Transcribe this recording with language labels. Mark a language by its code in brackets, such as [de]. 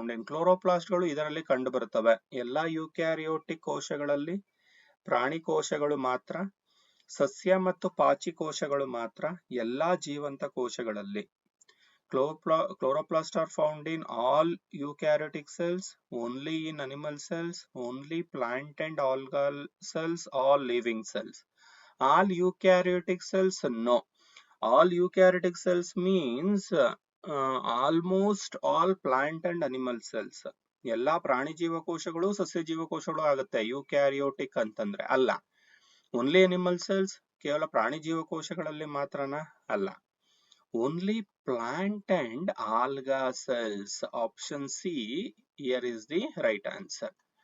[kn] ಕ್ಲೋರೋಪ್ಲಾಸ್ಟ್ಗಳು ಇದರಲ್ಲಿ ಕಂಡು ಬರುತ್ತವೆ. ಎಲ್ಲಾ ಯೂಕ್ಯಾರಿಯೋಟಿಕ್ ಕೋಶಗಳಲ್ಲಿ, ಪ್ರಾಣಿ ಕೋಶಗಳು ಮಾತ್ರ, ಸಸ್ಯ ಮತ್ತು ಪಾಚಿ ಕೋಶಗಳು ಮಾತ್ರ, ಎಲ್ಲಾ ಜೀವಂತ ಕೋಶಗಳಲ್ಲಿ. [en] Chloroplasts are found in all eukaryotic cells, only in animal cells, only plant and algal cells, all living cells. All eukaryotic cells, no. All eukaryotic cells means almost all plant and animal cells. [kn] ಎಲ್ಲಾ ಪ್ರಾಣಿ ಜೀವಕೋಶಗಳು ಸಸ್ಯ ಜೀವಕೋಶಗಳು ಆಗುತ್ತೆ ಯೂಕ್ಯಾರಿಯೋಟಿಕ್ ಅಂತಂದ್ರೆ. ಅಲ್ಲ, [en] only animal cells, [kn] ಕೇವಲ ಪ್ರಾಣಿ ಜೀವಕೋಶಗಳಲ್ಲಿ ಮಾತ್ರನಾ? ಅಲ್ಲ, [en] Only plant and alga cells. Option C here is the right answer.